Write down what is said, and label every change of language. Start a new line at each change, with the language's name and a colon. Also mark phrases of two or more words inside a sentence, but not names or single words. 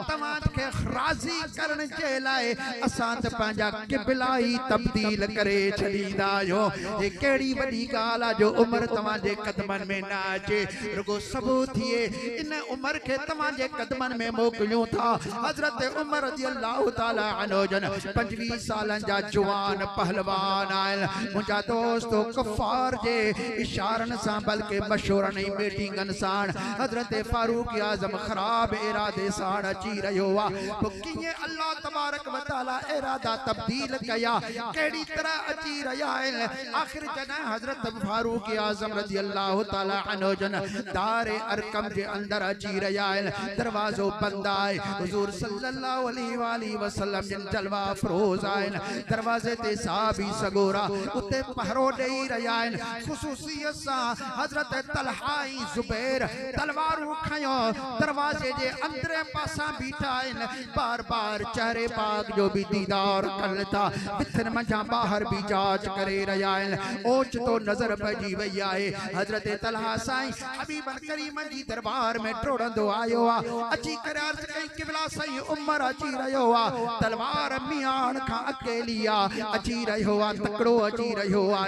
Sindhi: तव्हांखे राज़ी करण जे लाइ असां त पंहिंजा क़िबला ई तब्दील करे छॾींदा आहियूं। हे कहिड़ी वॾी ॻाल्हि आहे जो उमर तव्हांजे कदमनि में न अचे, रुगो सबूत थिए इन उमर खे तव्हांजे कदमनि में मोकिलियूं था। हज़रत उमर
Arabic: رضي الله تعالى عنه
Sindhi: जन 25 सालनि जा जुवान पहलवान आहिनि। मुंहिंजा दोस्तो कुफार जे इशारन सां बल्कि मशवरन ऐं मीटिंगन सां हज़रत फारूक आज़म ख़राब इरादे सां अची रहियो आहे। तो कीअं अल्लाह
Arabic: تبارك وتعالى
Sindhi: इरादा तब्दील कया, कहिड़ी तरह अची रहिया आहिनि। आख़िर जॾहिं हज़रत फारूक आज़म
Arabic: رضي الله تعالى عنه
Sindhi: जन दारे अरकम जे अंदर अची रहिया आहिनि, दरवाज़ो बंदि आहे। हुज़ूर
Arabic: صلى الله عليه وسلم
Sindhi: जिन जलवा अफ़रोज़ आहिनि, दरवाज़े ते साहबी सगोरा उते पहरो ॾेई रहिया आहिनि। ख़ुसूसियत सां हज़रत तलहा ऐं ज़ुबैर तलवारूं खयो दरवाज़े जे अंदरे पासां बीठा आहिनि। बार बार चेहरे पाक जो भी दीदार कनि था, बिथनि मंझां ॿाहिरि भी जांच करे रहिया आहिनि। ओचितो नज़र पइजी वई आहे। हज़रत तलहा साईं हबीबन करीमन जी दरबार में टोड़ंदो आयो आहे। अची करे अर्ज़ कई क़िबला साईं उमर अची रहियो आहे, तलवार मियाण खां अकेली आहे, अची रहियो आहे, तकड़ो अची रहियो आहे।